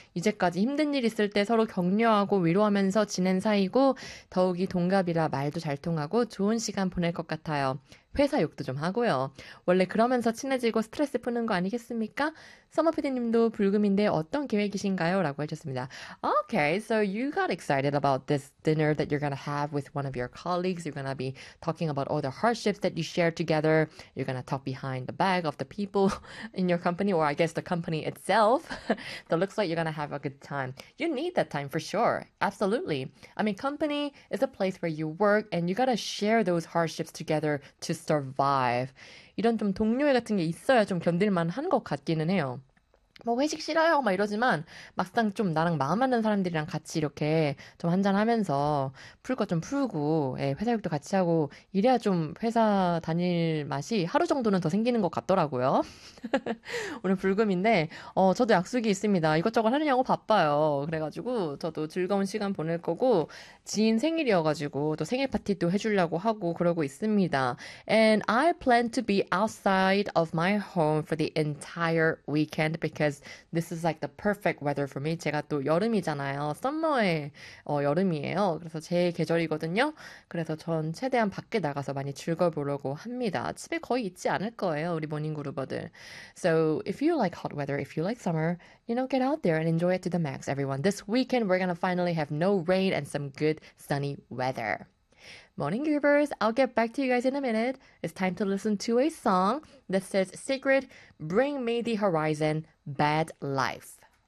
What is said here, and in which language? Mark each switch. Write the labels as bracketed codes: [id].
[ko] 이제까지 힘든 일 있을 때 서로 격려하고 위로하면서 지낸 사이고 더욱이 동갑이라 말도 잘 통하고 좋은 시간 보낼 것 같아요. 회사 욕도 좀 하고요. 원래 그러면서 친해지고 스트레스 푸는 거 아니겠습니까? 서머 PD님도 불금인데 어떤 계획이신가요? 라고 해주셨습니다. [en] Okay, so you got excited about this dinner that you're gonna have with one of your colleagues. You're gonna be talking about all the hardships that you share together. You're gonna talk behind the back of the people in your company, or I guess the company itself. So it looks like you're gonna have a good time. You need that time for sure. Absolutely. I mean, company is a place where you work, and you gotta share those hardships together to survive. [ko] 이런 좀 동료애 같은 게 있어야 좀 견딜만 한것 같기는 해요. 뭐 회식 싫어요 막 이러지만 막상 좀 나랑 마음 맞는 사람들이랑 같이 이렇게 좀 한잔하면서 풀것좀 풀고 예, 회사 일도 같이 하고 이래야 좀 회사 다닐 맛이 하루 정도는 더 생기는 것 같더라고요. 오늘 불금인데 저도 약속이 있습니다. 이것저것 하느냐고 바빠요. 그래가지고 저도 즐거운 시간 보낼 거고 지인 생일이어가지고 또 생일 파티도 해주려고 하고 그러고 있습니다. [en] And I plan to be outside of my home for the entire weekend because this is like the perfect weather for me. [ko] 제가 또 여름이잖아요. 썸머의 여름이에요. 그래서 제 계절이거든요. 그래서 전 최대한 밖에 나가서 많이 즐겨보려고 합니다. 집에 거의 있지 않을 거예요, 우리 모닝그루버들. [en] So if you like hot weather, if you like summer, you know, get out there and enjoy it to the max, everyone. This weekend we're gonna finally have no rain and some good sunny weather. Morning, Goobers. I'll get back to you guys in a minute. It's time to listen to a song that says, Sigrid, Bring Me the Horizon, Bad Life.